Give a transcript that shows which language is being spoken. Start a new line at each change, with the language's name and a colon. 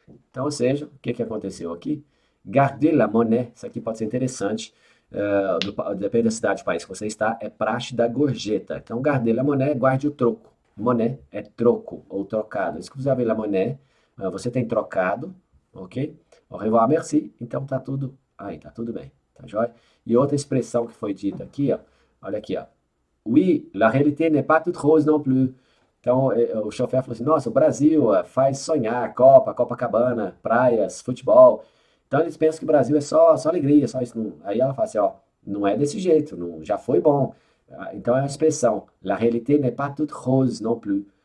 Portuguese: Então, ou seja, o que aconteceu aqui?
French: Garder la monnaie,
Portuguese: isso aqui pode ser interessante, depende da cidade, do país que você está, é praxe da gorjeta. Então,
French: garder la monnaie,
Portuguese: guarde o troco. Monnaie é troco ou trocado. Isso que você
French: la monnaie,
Portuguese: você tem trocado, ok?
French: Au revoir, merci.
Portuguese: Então tá tudo aí, tá tudo bem, tá joia? E outra expressão que foi dita aqui, ó, olha aqui, ó.
French: Oui, la réalité n'est pas toute rose non plus.
Portuguese: Então, o chofer falou assim: nossa, o Brasil faz sonhar, Copa, Copacabana, praias, futebol. Então, eles pensam que o Brasil é só alegria, só isso. Aí ela fala assim: ó, não é desse jeito, não, já foi bom. Então, é uma expressão:
French: la réalité n'est pas toute rose non plus.